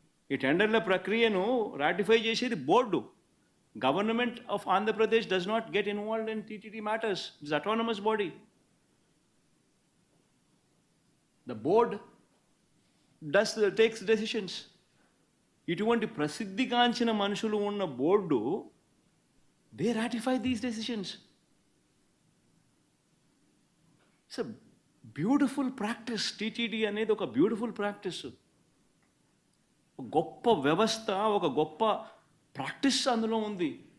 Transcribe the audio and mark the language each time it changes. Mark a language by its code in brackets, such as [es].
[te] ఈ టెండర్ల ప్రక్రియను రాటిఫై చేసేది board. [en] Government of Andhra Pradesh does not get involved in TTD matters. It's autonomous body. The board takes decisions. [te] ఇటువంటి ప్రసిద్ధిగాంచిన మనుషులు ఉన్న board, [en] they ratify these decisions. It's a beautiful practice. [te] TTD అనేది ఒక బ్యూటిఫుల్ ప్రాక్టీస్, గొప్ప వ్యవస్థ, ఒక గొప్ప ప్రాక్టీస్ అందులో ఉంది.